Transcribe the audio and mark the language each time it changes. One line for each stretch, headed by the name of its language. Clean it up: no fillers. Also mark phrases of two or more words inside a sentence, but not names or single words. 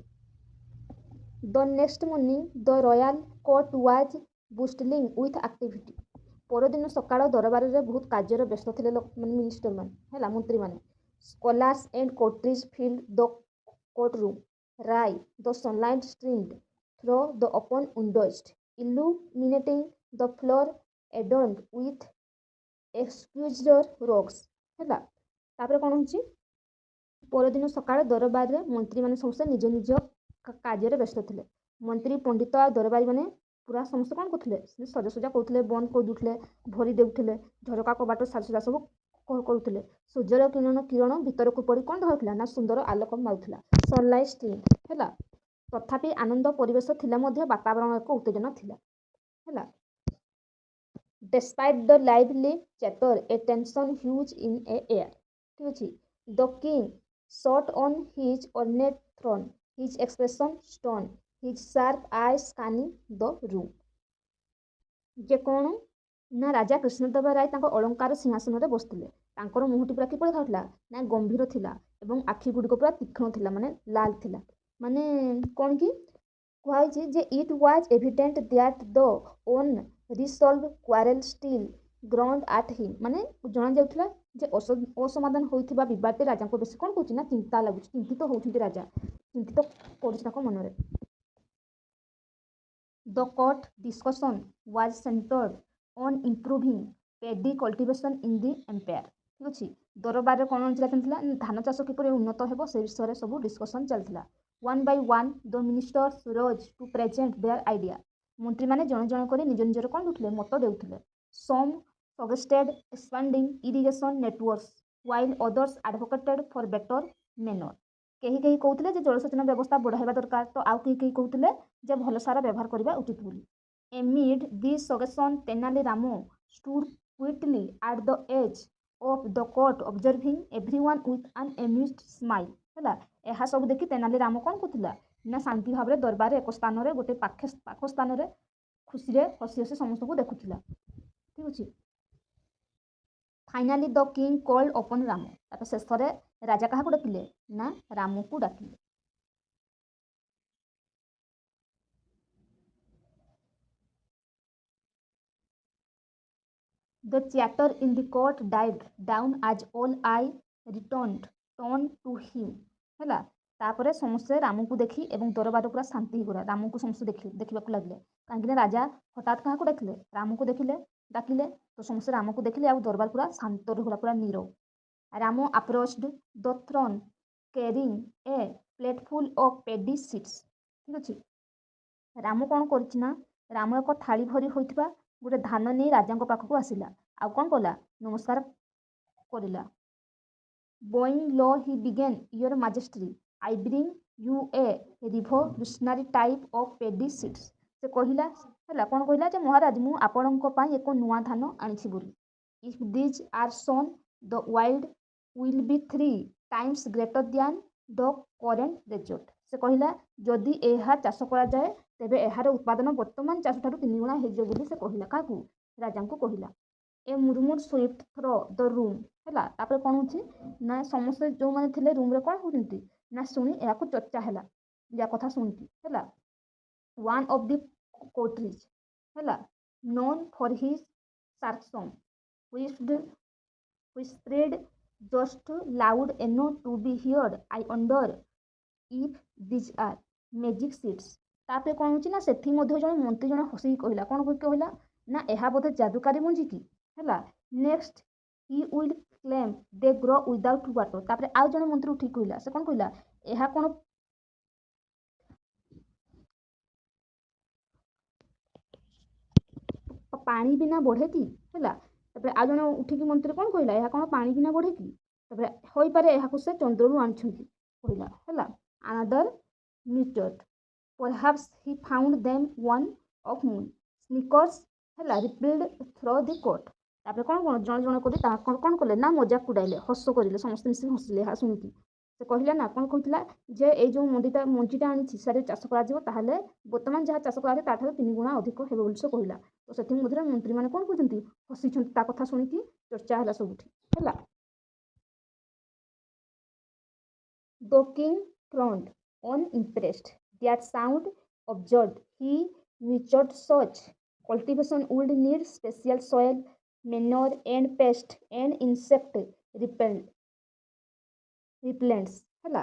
English: The next morning the royal court was bustling with activity.
Odia: ପରଦିନ ସକାଳ ଦରବାରରେ ବହୁତ କାର୍ଯ୍ୟରେ ବ୍ୟସ୍ତ ଥିଲେ ମିନିଷ୍ଟରମାନେ ହେଲା ମନ୍ତ୍ରୀମାନେ।
English: Scholars and courtiers filled the courtroom as the sunlight streamed through the open windows illuminating the floor adorned with exquisite rugs।
Odia: ହେଲା ତାପରେ କ'ଣ ହେଉଛି ପରଦିନ ସକାଳେ ଦରବାରରେ ମନ୍ତ୍ରୀମାନେ ସମସ୍ତେ ନିଜ ନିଜ କାର୍ଯ୍ୟରେ ବ୍ୟସ୍ତ ଥିଲେ। ମନ୍ତ୍ରୀ ପଣ୍ଡିତ ଆଉ ଦରବାରୀମାନେ ପୁରା ସମସ୍ତେ କ'ଣ କରୁଥିଲେ ସଜାସଜା କରୁଥିଲେ, ବନ୍ଦ କରିଦେଉଥିଲେ, ଭରି ଦେଉଥିଲେ, ଝରକା କବାଟ ସାଜସଜା ସବୁ କରୁଥିଲେ। ସୂର୍ଯ୍ୟର କିରଣ ଭିତରକୁ ପଡ଼ି କ'ଣ ଧରୁଥିଲା ନା ସୁନ୍ଦର ଆଲୋକ ମାରୁଥିଲା,
English: sunlight stream
Odia: ହେଲା। ତଥାପି ଆନନ୍ଦ ପରିବେଶ ଥିଲେ ମଧ୍ୟ ବାତାବରଣ ଏକ ଉତ୍ତେଜନା ଥିଲା ହେଲା।
English: Despite the lively chatter, a tension huge in a air।
Odia: ଠିକ୍ ଅଛି।
English: The king sat on his ornate throne, his expression stern, his sharp eyes scanning the room।
Odia: ଯେ କ'ଣ ନା ରାଜା କୃଷ୍ଣଦେବ ରାୟ ତାଙ୍କ ଅଳଙ୍କାର ସିଂହାସନରେ ବସିଥିଲେ। ତାଙ୍କର ମୁହଁଟି ପୁରା କିପରି ଦେଖାଯାଉଥିଲା ନା ଗମ୍ଭୀର ଥିଲା ଏବଂ ଆଖି ଗୁଡ଼ିକ ପୁରା ତୀକ୍ଷ୍ଣ ଥିଲା, ମାନେ ଲାଲ ଥିଲା। ମାନେ କ'ଣ କି କୁହାଯାଇଛି ଯେ
English: It was evident that the unresolved quarrel still ground at him.
Odia: ମାନେ ଜଣାଯାଉଥିଲା ଯେ ଅସମାଧାନ ହୋଇଥିବା ବିବାଦଟି ରାଜାଙ୍କୁ ବେଶୀ କ'ଣ କରୁଛି ନା ଚିନ୍ତା ଲାଗୁଛି, ଚିନ୍ତିତ ହେଉଛନ୍ତି ରାଜା, ଚିନ୍ତିତ କରୁଛି ତାଙ୍କ ମନରେ।
English: The court discussion was centered on improving paddy cultivation in the empire।
Odia: ଠିକ୍ ଅଛି। ଦରବାରରେ କ'ଣ ଚାଲିଥିଲା ଧାନ ଚାଷ କିପରି ଉନ୍ନତ ହେବ ସେ ବିଷୟରେ ସବୁ ଡିସ୍କସନ୍ ଚାଲିଥିଲା।
English: One by one the ministers rose to present their idea।
Odia: ମନ୍ତ୍ରୀମାନେ ଜଣେ ଜଣେ କରି ନିଜ ନିଜର କ'ଣ ଦେଉଥିଲେ ମତ ଦେଉଥିଲେ।
English: Some suggested expanding irrigation networks while others advocated for better manure।
Odia: କେହି କେହି କହୁଥିଲେ ଯେ ଜଳସେଚନ ବ୍ୟବସ୍ଥା ବଢ଼ାଇବା ଦରକାର, ତ ଆଉ କେହି କହୁଥିଲେ ଯେ ଭଲ ସାର ବ୍ୟବହାର କରିବା ଉଚିତ ବୋଲି।
English: Amid this suggestion ତେନାଲି ରାମ stood quietly at the edge of the court observing everyone with an amused smile।
Odia: ହେଲା। ଏହା ସବୁ ଦେଖି ତେନାଲି ରାମ କ'ଣ କରୁଥିଲା ନା ଶାନ୍ତି ଭାବରେ ଦରବାରରେ ଏକ ସ୍ଥାନରେ ଗୋଟେ ପାଖ ସ୍ଥାନରେ ଖୁସିରେ ହସି ହସି ସମସ୍ତଙ୍କୁ ଦେଖୁଥିଲା। ଠିକ୍ ଅଛି।
English: Finally the king called upon Ram.
Odia: ତାପରେ ଶେଷରେ ରାଜା କାହାକୁ ଡାକିଲେ ନା ରାମକୁ ଡାକିଲେ।
English: The chatter in the court died down as all eye turned to him।
Odia: ହେଲା। ତାପରେ ସମସ୍ତେ ରାମକୁ ଦେଖି ଏବଂ ଦରବାର ପୁରା ଶାନ୍ତି ହେଇଗଲା। ରାମକୁ ସମସ୍ତେ ଦେଖିବାକୁ ଲାଗିଲେ। କାହିଁକି ନା ରାଜା ହଠାତ୍ କାହାକୁ ଡାକିଲେ ରାମକୁ ଡାକିଲେ ତ ସମସ୍ତେ ରାମକୁ ଦେଖିଲେ ଆଉ ଦରବାର ପୁରା ଶାନ୍ତ ରହିଗଲା, ପୁରା ନୀରବ।
English: ରାମ approached the throne carrying a plateful of paddy seeds।
Odia: ଠିକ୍ ଅଛି। ରାମ କ'ଣ କରିଛି ନା ରାମ ଏକ ଥାଳି ଭରି ହୋଇଥିବା ଗୋଟେ ଧାନ ନେଇ ରାଜାଙ୍କ ପାଖକୁ ଆସିଲା, ଆଉ କ'ଣ କଲା ନମସ୍କାର କରିଲା।
English: Bowing low he began, Your Majesty, I bring you a revolutionary type of paddy seeds।
Odia: ସେ କହିଲା ହେଲା କ'ଣ କହିଲା ଯେ ମହାରାଜ ମୁଁ ଆପଣଙ୍କ ପାଇଁ ଏକ ନୂଆ ଧାନ ଆଣିଛି ବୋଲି।
English: If these are sown, the yield will be 3 times greater than the current result।
Odia: ସେ କହିଲା ଯଦି ଏହା ଚାଷ କରାଯାଏ ତେବେ ଏହାର ଉତ୍ପାଦନ ବର୍ତ୍ତମାନ ଚାଷଠାରୁ 3 ଗୁଣା ହେଇଯିବ ବୋଲି ସେ କହିଲା। କାହାକୁ ରାଜାଙ୍କୁ କହିଲା।
English: A murmur swift through the room. ହେଲା।
Odia: ତାପରେ କ'ଣ ହେଉଛି ନା ସମସ୍ତେ ଯେଉଁମାନେ ଥିଲେ ରୁମ୍ରେ କ'ଣ ହେଉଛନ୍ତି ନା ଶୁଣି ଏହାକୁ ଚର୍ଚ୍ଚା ହେଲା, ୟା କଥା ଶୁଣିକି ହେଲା।
English: One of the courtiers ହେଲା known for his sarcasm whispered just loud enough to be heard, I wonder if these are magic seeds।
Odia: ତାପରେ କ'ଣ ହେଉଛି ନା ସେଥିମଧ୍ୟ ଜଣେ ମନ୍ତ୍ରୀ ଜଣେ ହସିକି କହିଲା କ'ଣ କହିଲା ନା ଏହା ବୋଧେ ଯାଦୁକାରୀ ମଞ୍ଜି କି ହେଲା।
English: Next he will claim they grow without water.
Odia: ତାପରେ ଆଉ ଜଣେ ମନ୍ତ୍ରୀ ଉଠିକି କହିଲା, ସେ କ'ଣ କହିଲା ଏହା କ'ଣ ପାଣି ବିନା ବଢ଼େ କି ହେଲା। ତାପରେ ଆଉ ଜଣେ ଉଠିକି ମନ୍ତ୍ରୀ କ'ଣ କହିଲା ଏହା କ'ଣ ପାଣି ବିନା ବଢ଼େ କି। ତାପରେ ହୋଇପାରେ ଏହାକୁ ସେ ଚନ୍ଦ୍ରରୁ ଆଣିଛନ୍ତି କହିଲା ହେଲା।
English: Another muttered, perhaps he found them one of moon sneakers ହେଲା rippled through the court।
Odia: ତାପରେ କ'ଣ ଜଣେ କରି ତାହା କ'ଣ କଲେ ନା ମଜାକ ଉଡ଼ାଇଲେ, ହସ କରିଲେ, ସମସ୍ତେ ମିଶିକି ହସିଲେ ଏହା ଶୁଣିକି। ସେ କହିଲା ନା କ'ଣ କହୁଥିଲା ଯେ ଏଇ ଯେଉଁ ମଞ୍ଜିଟା ଆଣିଛି ସେଠାରେ ଚାଷ କରାଯିବ, ତାହେଲେ ବର୍ତ୍ତମାନ ଯାହା ଚାଷ କରାଯାଏ ତାଠାରୁ 3 ଗୁଣା ଅଧିକ ହେବ ବୋଲି ସେ କହିଲା। ତ ସେଥିମଧ୍ୟରେ ମନ୍ତ୍ରୀମାନେ କ'ଣ କହୁଛନ୍ତି ହସିଛନ୍ତି ତା କଥା ଶୁଣିକି, ଚର୍ଚ୍ଚା ହେଲା ସବୁଠି ହେଲା।
English: The king frowned, unimpressed. That sound absurd, he muttered, such cultivation would need special soil, manure and pest and insect repellents ହେଲା।